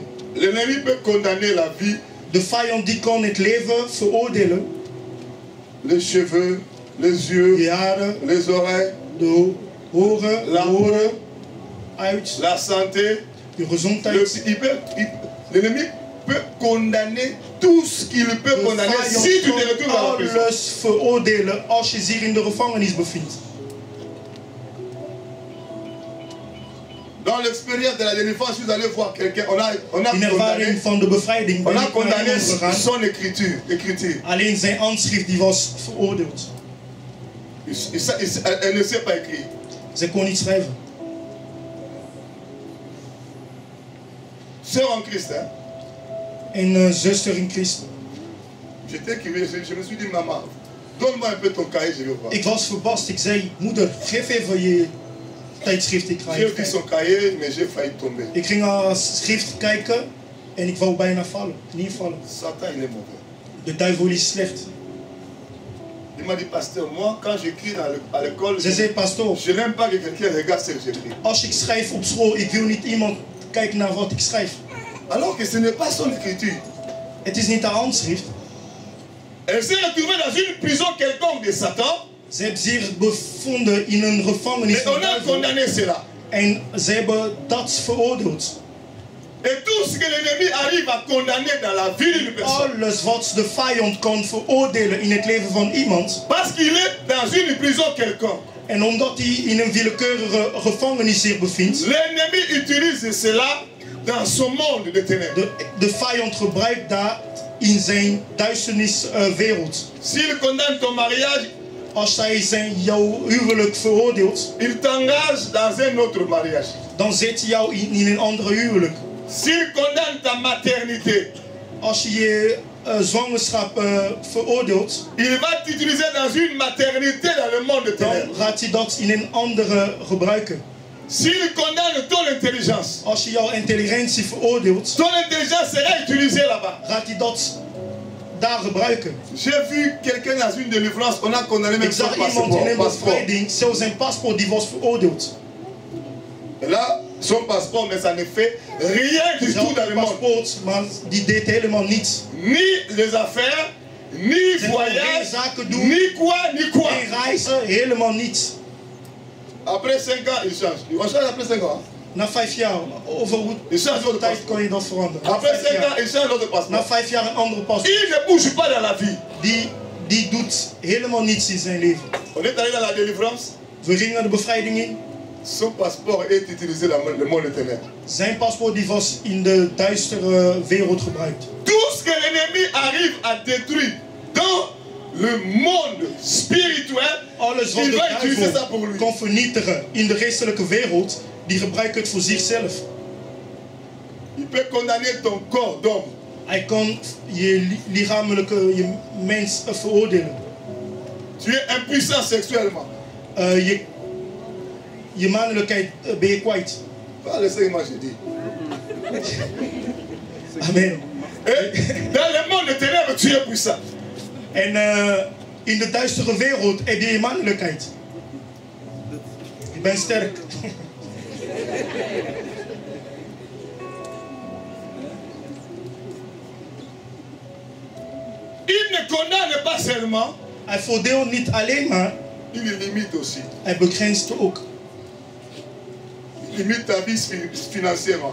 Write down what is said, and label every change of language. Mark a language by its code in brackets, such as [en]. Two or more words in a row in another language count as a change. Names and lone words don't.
[fr] L'ennemi peut condamner la vie, [nl] De vijand die kan het leven veroordelen. [fr] les cheveux, les yeux, [nl] De haren, [fr] les oreilles, [nl] de horen, [fr] La [nl] de oren, uit, [fr] la santé. [nl] de gezondheid. [fr] L'ennemi peut condamner tout ce qu'il peut [nl] De [fr] condamner [nl] vijand [fr] si tu te retrouves [nl] kan [fr] dans la prison. [nl] alles veroordelen als je zich in de gevangenis bevindt. [fr] Dans l'expérience de la délivrance, vous allez voir quelqu'un, on a [nl] In ervaring van de bevrijding ben [fr] on a [nl] ik naar [fr] condamné [nl] iemand gegaan. [fr] son écriture. [nl] Alleen zijn handschrift die was veroordeeld. [fr] Elle ne sait pas écrire. [nl] Zij kon niet schrijven. [fr] Sœur en Christ, hein? [nl] Een zuster in Christus. [fr] J'étais curieux, je me suis dit, maman, donne-moi un peu ton cahier, je vais voir. [nl] Ik was verbaasd. Ik zei, moeder, geef even je tijdschrift. Ik ga [fr] J'ai [nl] even [fr] pris [nl] kijken. [fr] son cahier, mais j'ai failli tomber. [nl] Ik ging haar schrift kijken en ik wou bijna vallen. Niet vallen. [fr] Satan, il est mauvais. [nl] De duivel is slecht. [fr] Il m'a dit, pasteur, moi, quand j'écris à l'école, [nl] Ze zei, pastoor, [fr] je n'aime pas que quelqu'un regarde ce que j'écris. [nl] als ik schrijf op school, ik wil niet iemand kijken naar wat ik schrijf. [fr] Alors que ce n'est pas son écriture. [nl] Het is niet haar handschrift. [fr] Elle s'est retrouvée dans une prison quelconque de Satan, [nl] Ze hebben zich bevonden in een gevangenis [fr] et [nl] van [fr] on a [nl] duivel. [fr] condamné cela. [nl] En ze hebben dat veroordeeld. [fr] Et tout ce que l'ennemi arrive à condamner dans la vie d'une personne, [nl] Alles wat de vijand kan veroordelen in het leven van iemand. [fr] parce qu'il est dans une prison quelconque, [nl] En omdat hij in een willekeurige gevangenis zich bevindt. [fr] l'ennemi utilise cela dans son monde de ténèbres. [nl] De vijand gebruikt dat in zijn duisterniswereld. [fr] S'il condamne ton mariage, [nl] Als hij jouw huwelijk veroordeelt, [fr] il t'engage dans un autre mariage. [nl] dan zet hij jou in een andere huwelijk. [fr] S'il condamne ta maternité, [nl] Als je je zwangerschap veroordeelt, [fr] il va t'utiliser dans une maternité dans le monde de [nl] dan [fr] ténèbres. [nl] gaat hij dat in een andere gebruiken. [fr] S'il condamne ton intelligence, [nl] Als je jouw intelligentie veroordeelt, [fr] ton intelligence sera utilisée là-bas. [nl] gaat hij dat daar gebruiken. [fr] J'ai vu quelqu'un dans une délivrance, on a condamné même [nl] Ik [fr] son [nl] zag iemand in een [fr] passeport. [nl] bevrijding, zelfs zijn paspoort die was veroordeeld. [fr] Et là, son passeport, mais ça ne fait rien du tout [nl] Zelfs [fr] dans le [nl] een [fr] monde. [nl] paspoort, maar die deed helemaal niets. [fr] Ni les affaires, ni [nl] Ze kon geen [fr] voyage, [nl] zaken doen, [fr] ni quoi, ni quoi. [nl] geen reizen, helemaal niets. [fr] Après 5 ans, il change. On change après 5 ans. [nl] Na 5 jaar, over hoe [fr] Il change votre [nl] tijd [fr] passeport. [nl] kan je dat veranderen? Na [fr] Après [nl] 5 [fr] 5 ans, [nl] jaar, [fr] il change votre [nl] na [fr] passeport. [nl] 5 jaar een andere paspoort. [fr] Il ne bouge pas dans la vie. [nl] Die doet helemaal niets in zijn leven. [fr] On est allé dans la délivrance. [nl] We gingen de bevrijding in. [fr] Son passeport est utilisé dans le monde des ténèbres. [nl] Zijn paspoort die was in de duistere wereld gebruikt. [fr] Tout ce que l'ennemi arrive à détruire dans le monde spirituel, [nl] Alles wat [fr] il [nl] de [fr] va utiliser ça [nl] duivel [fr] pour lui. [nl] kan vernietigen in de geestelijke wereld, die gebruikt het voor zichzelf. [fr] Il peut condamner ton corps d'homme. [nl] Hij kan je lichamelijke, je mens veroordelen. [fr] Tu es impuissant sexuellement. [nl] Je mannelijkheid ben je kwijt. [fr] Pas le Seigneur, j'ai dit. Amen. Et dans le monde des ténèbres, tu es puissant. [nl] En in de duistere wereld heb je je mannelijkheid. Je bent sterk. [fr] Il ne condamne pas seulement, [nl] Hij voordeelt niet alleen maar, [fr] il limite aussi. [nl] hij begrenst ook. [fr] Il limite ta vie financièrement.